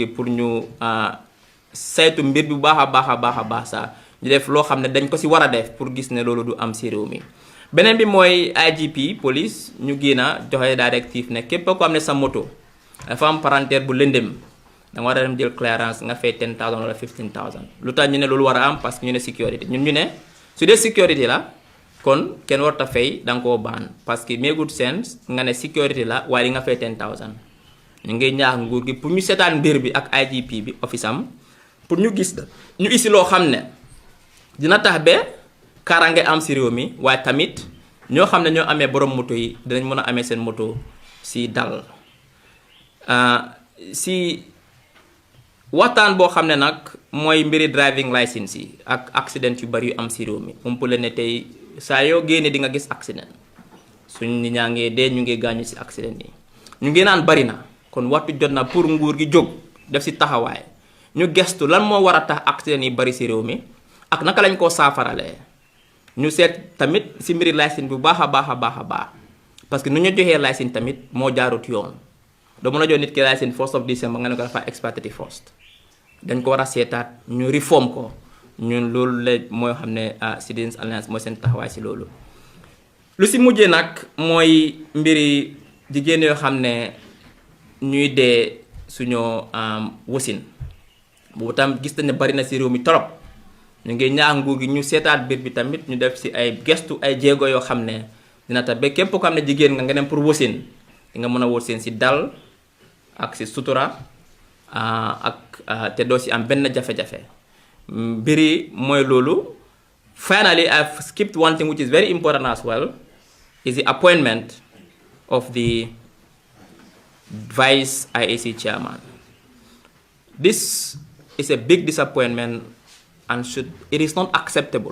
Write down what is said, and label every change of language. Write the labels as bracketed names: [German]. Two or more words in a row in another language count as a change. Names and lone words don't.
[Wolof] pour ñu saytu mbir bu baaxa baaxa sa ñu def lo xamne dañ ko ci wara def pour gis ne lolu du am ci réew mi benen bi moy IGP police ñu gëna joxe directive ne képp ko amne sa moto dafa am parenthèse bu lendem da nga wara dem jël clearance nga fay 10000 wala 15000 lutax ñu ne lolu wara am parce que ñu ne sécurité ñun ñu ne su dé sécurité la kon ken warta fay dang ko ban parce que [English] make good sense [Wolof] nga ne sécurité la wali nga fay 10000 ñu ngi ñaax nguur gi pour ñu sétane mbir bi ak IGP bi office am pour ñu gis ñu isi lo xamne dina tax be karange am ci réew mi way tamit ño xamne ño amé borom moto yi dinañ mëna amé sen moto ci dal si waxtaan bo xamne nak moy mbiri [English] driving license [Wolof] yi ak accident yu bari yu am ci réew mi umpule ne tay sa yo gene di nga gis accident suñ ni ñangé dé ñu ngi gañu ci accident yi ñu ngi naan bari na kon waxtu jotna pour nguur gi jog def ci taxaway ñu gestu lan mo wara tax accident yi bari ci réew mi ak naka lañ ko safaralé ñu sét tamit ci mbiri license bu baaxa parce que nu ñu joxé license tamit mo jaarut yoon do mëna jox nit ki license [English] 1st of December [Wolof] nga ne ko dafa expected first dañ ko wara sétat ñu reform ko ñun loolu la moy xamné Citizens Alliance mo sen taxaway ci loolu lu ci mujjé nak moy mbiri jigéen yo xamné ñuy dé suñu wasin bu tam gis nañ bari na ci réew mi torop ñu ngi ñaax nguur gi ñu sétat bir bi tamit ñu def ci ay gestu ay jéego yo xamné dina ta be képp ko xamné jigéen nga dem pour wasin nga mëna wasin ci dal ak si sutura ak te doo si am benn jafe-jafe mbiri mooy loolu. [English] Finally, I've skipped one thing which is very important as well, is the appointment of the Vice IAC Chairman. This is a big disappointment and it is not acceptable.